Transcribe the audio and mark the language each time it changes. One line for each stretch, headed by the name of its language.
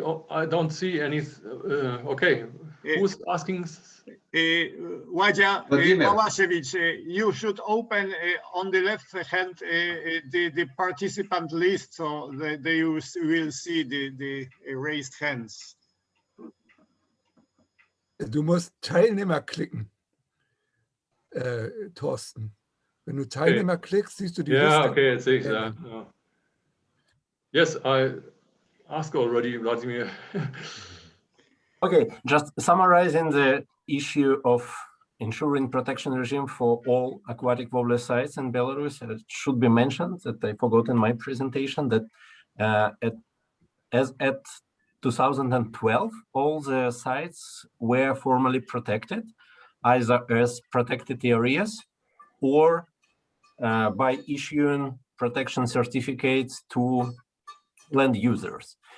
English: I don't see any. Okay, who's asking? Malashevich, you should open on the left hand the participant list, so they will see the raised hands.
German: Du musst Teilnehmer klicken, Thorsten. Wenn du Teilnehmer klickst, siehst du die Liste.
English: Yeah, okay, I see that. Yes, I asked already, Uladzimir. Okay, just summarizing the issue of ensuring protection regime for all aquatic warbler sites in Belarus. It should be mentioned that I forgot in my presentation that as at 2012, all the sites were formally protected, either as protected areas or by issuing protection certificates to land users.